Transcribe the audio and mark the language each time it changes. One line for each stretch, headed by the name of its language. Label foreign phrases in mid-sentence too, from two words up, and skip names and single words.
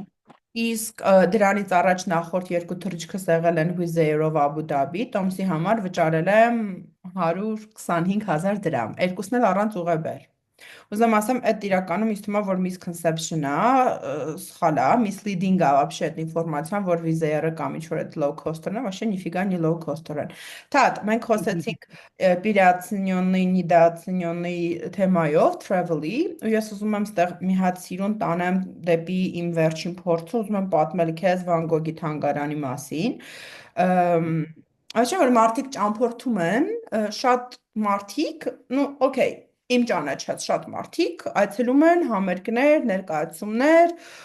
Armenian: իսկ դրանից առաջ նախորդ երկու թռիչքս եղել են Wizz Air-ով Abu Dhabi, տոմսի համար վճարել եմ 125,000 դրամ, երկուսն էլ առանց ուղեբեր։ Ուզում ասեմ, այդ իրականում ինձ թվում է, որ misconception է, սխալ է, misleading է вообще այդ ինֆորմացիան, որ Wizz Air-ը կամ ինչ որ այդ
English: low coster-
Armenian: ն է,
Russian: вообще нифига не
English: low coster
Armenian: են։ Թատ, մենք խոսեցինք
Russian: переоцененный, недооцененный
Armenian: թեմայով, travel-ի, ու ես ուզում եմ ստեղ մի հատ սիրուն տանեմ դեպի իմ վերջին փորձը, ուզում եմ պատմել քեզ Վան Գոգի թանգարանի մասին։ Așa որ մարդիկ ճամփորդում են, շատ մարդիկ, ну, օքեյ, իմ ճանաչած շատ մարդիկ այցելում են համերգներ, ներկայացումներ,